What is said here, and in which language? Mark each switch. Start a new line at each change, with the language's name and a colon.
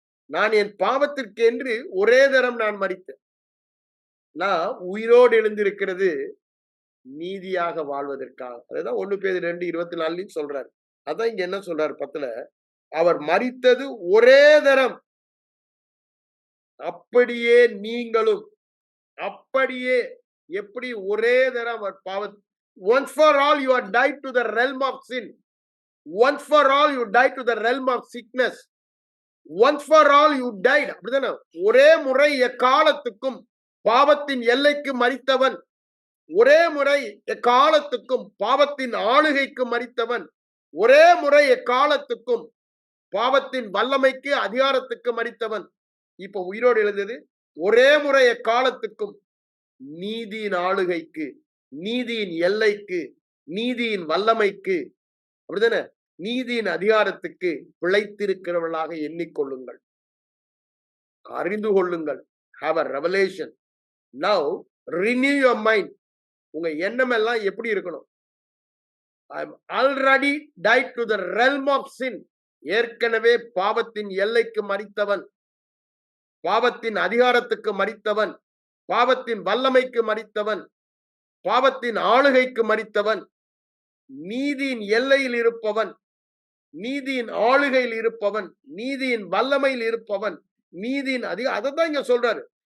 Tamil: நான் என் பாவத்திற்கு என்று ஒரே தரம் நான் மரித்தேன். நான் உயிரோடு எழுந்திருக்கிறது நீதியாக வாழ்வதற்காக. அதுதான் 1 பேதுரு 2:24 சொல்றாரு. அதான் இங்க என்ன சொல்றாரு 10ல, அவர் மரித்தது ஒரே தரம், அப்படியே நீங்களும். அப்படியே எப்படி ஒரே தரம் அவர் பாவம்.
English: once for all you are died to the realm of sin. once for all you died to the realm of sickness. once for all you died.
Tamil: அப்படிதானே? ஒரே முறை எக்காலத்துக்கும் பாவத்தின் எல்லைக்கு மரித்தவன், ஒரே முறை எக்காலத்துக்கும் பாவத்தின் ஆளுகைக்கு மரித்தவன், ஒரே முறை எக்காலத்துக்கும் பாவத்தின் வல்லமைக்கு அதிகாரத்துக்கு மரித்தவன். இப்ப உயிரோடு எழுந்தது ஒரே முறை எக்காலத்துக்கும் நீதியின் ஆளுகைக்கு, நீதியின் எல்லைக்கு, நீதியின் வல்லமைக்கு, அப்படிதானே, நீதியின் அதிகாரத்துக்கு பிழைத்திருக்கிறவர்களாக எண்ணிக்கொள்ளுங்கள், அறிந்து கொள்ளுங்கள்.
English: have a revelation. now renew your mind.
Tamil: உங்க எண்ணம் எல்லாம் எப்படி இருக்கணும்?
English: I am already died to the realm of sin.
Tamil: ஏற்கனவே பாவத்தின் எல்லைக்கு மரித்தவன், பாவத்தின் அதிகாரத்துக்கு மரித்தவன், பாவத்தின் வல்லமைக்கு மரித்தவன், பாவத்தின் ஆளுகைக்கு மரித்தவன், நீதியின் எல்லையில் இருப்பவன், நீதியின் ஆளுகையில் இருப்பவன், நீதியின் வல்லமையில் இருப்பவன், நீதியின் அதைதான் இங்க சொல்றாரு.